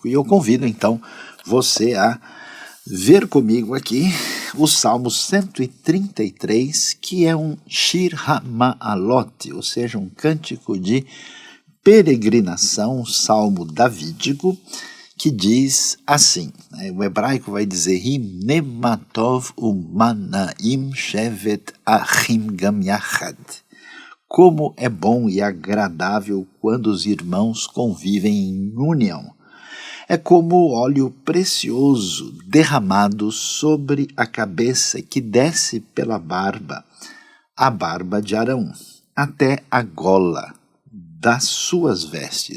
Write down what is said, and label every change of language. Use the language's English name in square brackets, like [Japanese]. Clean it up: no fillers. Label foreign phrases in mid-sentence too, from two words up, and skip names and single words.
[Portuguese] E eu convido então você a ver comigo aqui o Salmo 133, que é um Shir HaMa'alot, ou seja, um cântico de peregrinação, um salmo davídico, que diz assim, o hebraico vai dizer [Hebrew] הנה מה טוב ומה נעים שבת אחים גם יחד. [Portuguese] Como é bom e agradável quando os irmãos convivem em união. É como óleo precioso derramado sobre a cabeça que desce pela barba, a barba de Arão, até a gola das suas vestes.